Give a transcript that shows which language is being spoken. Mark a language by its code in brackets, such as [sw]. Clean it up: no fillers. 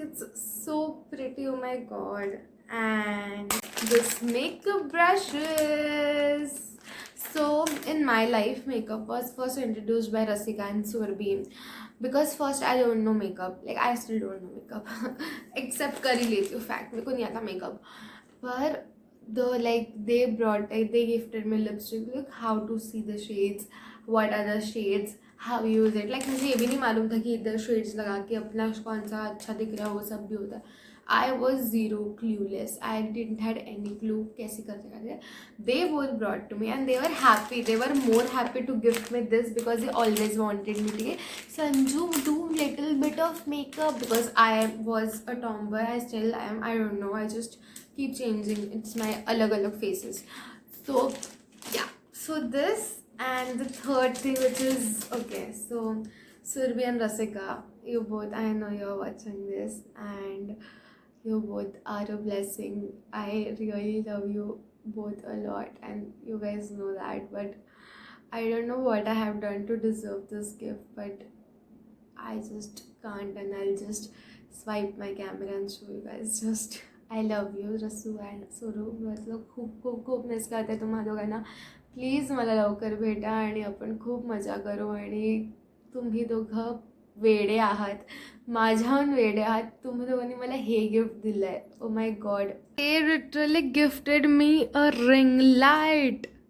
[en] It's so pretty. Oh my God. And this makeup brushes. So in my life, makeup was first introduced by Rasika and Surbhi. Because first I don't know makeup. Like I still don't know makeup. [hi] Except कर ही लेती हूँ, fact मेरे को नहीं आता makeup. पर [en] they gifted me lipstick. Look how to see the shades, what are the shades, how you use it. [hi] Like मुझे ये भी नहीं मालूम था कि इधर shades लगा के अपना कौन सा अच्छा दिख रहा है वो सब भी होता है. [en] I was zero clueless. I didn't had any clue [hi] कैसे करते. [en] They both brought to me and they were happy. They were more happy to gift me this because they always wanted me to Sanju do little bit of makeup because I was a tomboy. I still am. I don't know. I just keep changing. It's my alag faces. So yeah. So this and the third thing, which is okay. So Surbhi and Rasika, you both. I know you're watching this and. You both are a blessing. I really love you both a lot, and you guys know that. But I don't know what I have done to deserve this gift, but I just can't, and I'll just swipe my camera and show you guys. Just I love you, Rasu and Suru. [mr] मतलब खूप miss करते तुम्हा दोघांना. Please मला लवकर भेटा आणि आपण खूप मजा करू आणि तुम्ही दोघं वेडे आहात, माझ्याहून वेडे आहात. तुम्ही दोघांनी मला हे गिफ्ट दिलंय. Oh my God. [en] He literally gifted me a ring light.